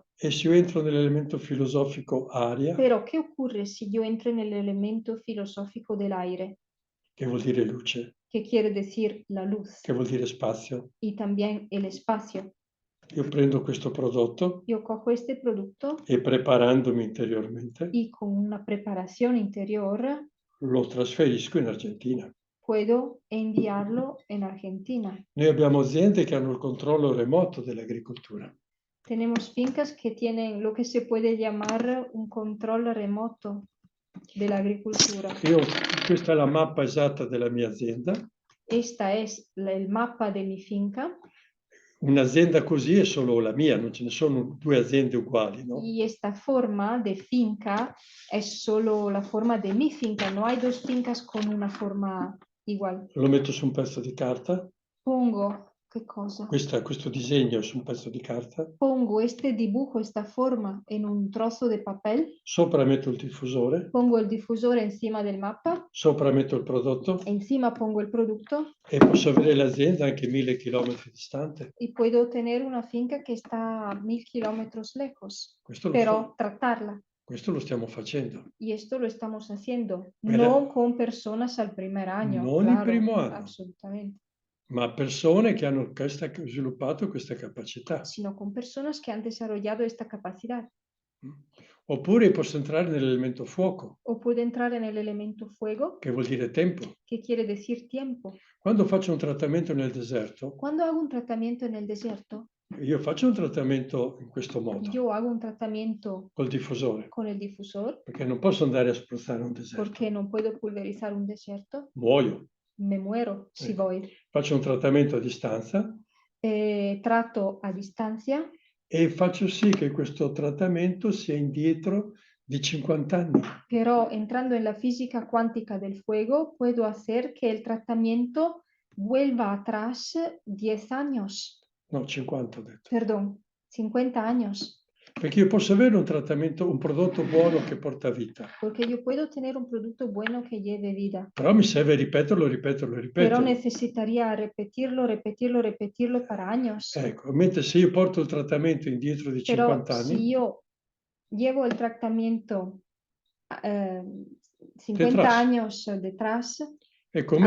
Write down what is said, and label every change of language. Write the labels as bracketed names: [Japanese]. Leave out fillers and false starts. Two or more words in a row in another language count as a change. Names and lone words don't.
[Italian] E se io entro nell'elemento filosofico aria, [Spanish] Pero, ¿qué ocurre si yo entro en el elemento filosófico del aire? [Italian] che vuol dire luce, [Spanish] Que quiere decir la luz [Italian] che vuol dire spazio. [Spanish] y también el espacio. [Italian] Io prendo questo prodotto [Spanish] Yo cojo este producto [Italian] e preparandomi interiormente [Spanish] y con una preparación interior [Italian] lo trasferisco in Argentina. [Spanish] puedo enviarlo en Argentina. [Italian] Noi abbiamo aziende che hanno il controllo remoto dell'agricoltura. [Spanish] Tenemos fincas que tienen lo que se puede llamar un control remoto de la agricultura. [Italian] Questa è la mappa esatta della mia azienda. [Spanish] Esta es el mapa de mi finca. [Italian] Un'azienda così è solo la mia, non ce ne sono 2 aziende uguali, no? [Spanish] Y esta forma de finca es solo la forma de mi finca. No hay 2 fincas con una forma igual. [Italian] Lo metto su un pezzo di carta. [Spanish] Pongo, ¿qué cosa? [Italian] Questo disegno è su un pezzo di carta. [Spanish] Pongo este dibujo, esta forma en un trozo de papel. [Italian] Sopra metto il diffusore. [Spanish] Pongo el difusor encima del mapa. [Italian] Sopra metto il prodotto. [Spanish] Encima pongo el producto. [Italian] E posso avere l'azienda anche 1000 chilometri distante. [Spanish] Y puedo tener una finca que está a 1000 kilómetros lejos, [Italian] Questo [Spanish] pero tratarla. [Italian] Questo lo stiamo facendo. [Spanish] Y esto lo estamos haciendo, Pero- no con personas al primer año, [Italian] Non il [Spanish] claro, [Italian] primo anno. [Spanish] absolutamente, [Italian] Ma persone che hanno sviluppato questa capacità. [Spanish] sino con personas que han desarrollado esta capacidad. [Italian] Oppure posso entrare nell'elemento fuoco, [Spanish] O puede entrar en el elemento fuego, [Italian] che vuol dire tempo. [Spanish] que quiere decir tiempo. [Italian] Quando faccio un trattamento nel deserto, [Spanish] Cuando hago un tratamiento en el desierto, [Italian] io faccio un trattamento in questo modo, [Spanish] yo hago un tratamiento [Italian] col diffusore, [Spanish] con el difusor, [Italian] perché non posso andare a spruzzare un deserto. [Spanish] porque no puedo pulverizar un desierto, [Italian] Muoio. [Spanish] me muero si voy. [Italian] Faccio un trattamento a distanza [Spanish] Trato a distancia [Italian] e faccio sì che questo trattamento sia indietro di 50 anni. [Spanish] pero entrando en la física cuántica del fuego, puedo hacer que el tratamiento vuelva atrás 10 años, [Italian] No, 50 ho detto. [Spanish] perdón, 50 años, [Italian] Perché io posso avere un trattamento, un prodotto buono che porta vita, [Spanish] porque yo puedo tener un producto bueno que lleve vida, [Italian] però mi serve ripeterlo, [Spanish] pero necesitaría repetirlo, repetirlo, repetirlo para años. [Italian] Ecco, mentre se io porto il trattamento indietro di [Spanish] Pero [Italian] 50 anni, [Spanish] si yo llevo el tratamiento 50 Detrás. años detrás, [Italian] è come,